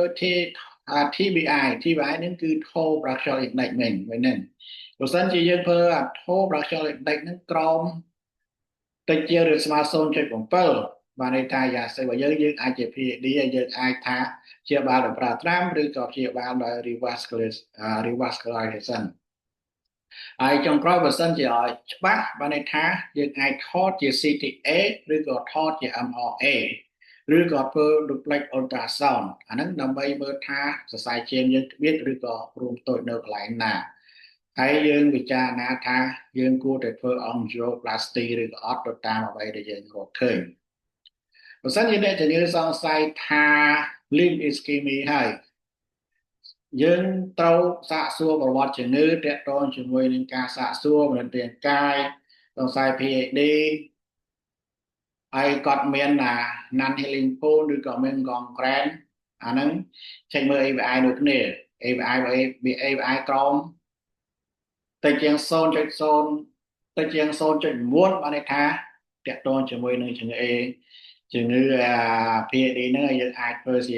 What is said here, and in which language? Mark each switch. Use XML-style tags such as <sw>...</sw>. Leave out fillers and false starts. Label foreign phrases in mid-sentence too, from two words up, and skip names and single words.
<km>TBI ហ្នឹងគឺ</km> <en>Toe Brachio Index</en> <km>វិញហ្នឹងបើសិនជាយើងធ្វើ</km> <en>Toe Brachio Index</en> <km>ហ្នឹងក្រោមតិចជាងឬស្មើ 0.7 បានន័យថាយ៉ាងស្អីបើយើងអាចជា PAD ហើយយើងអាចថា ជាបាលដោយប្រើត្រាំឬក៏ជាបាលដោយ revascularization ហើយចុងក្រោយបើសិនជាឲ្យច្បាស់បានន័យថាយើងអាចថតជា CTA ឬក៏ថតជា MRA ឬក៏ធ្វើ</km> <en>duplex ultrasound</en> <km>អាហ្នឹងដើម្បីមើលថាសរសៃឈាមយើងទ្បៀតឬក៏រួមតូចនៅកន្លែងណាហើយយើងពិចារណាថាយើងគួរតែធ្វើ angioplasty ឬក៏អត់ទៅតាមអ្វីដែលយើងរកឃើញបើសិនជាអ្នកជំងឺសង្ស័យថា</km> <en>limb ischemia</en> <km>ហើយយើងត្រូវសាកសួរប្រវត្តិជំងឺទាក់ទងជាមួយនឹងការសាកសួរមន្ទីរកាយសង្ស័យ PAD ហើយគាត់មាន</km> <en>non healing wound</en> <km>ឬក៏មានកងក្រែនអាហ្នឹងចេញមើល ABI ដូចគ្នា ABI ក្រោមតិចជាង 0.0 តិចជាង 0.9 បានន័យថាទាក់ទងជាមួយនឹងជំងឺជំងឺPAD ហ្នឹងហើយយើងអាចធ្វើជា</km>